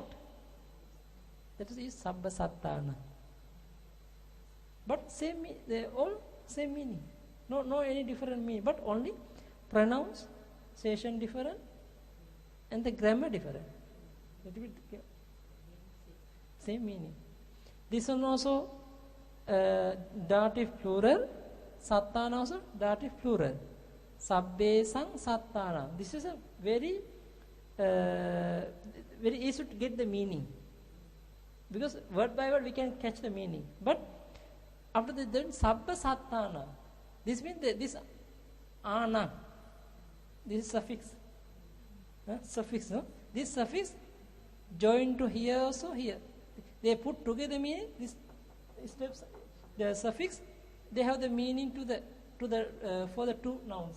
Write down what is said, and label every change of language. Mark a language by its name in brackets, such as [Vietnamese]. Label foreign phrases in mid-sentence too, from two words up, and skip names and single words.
[English] That is [Pali] sabba satana. [English] But they all same meaning. No any different meaning. But only pronunciation different and the grammar different. Little bit same meaning. This one also dative plural, sattana also dative plural. [Pali] Sabbe sang sattana. [English] This is a very easy to get the meaning. Because word by word we can catch the meaning. But after that then [Pali] sabba sattana. [English] This means this ana. This is suffix. Suffix, no? This suffix join to here also here. They put together meaning this steps the suffix they have the meaning to the for the two nouns.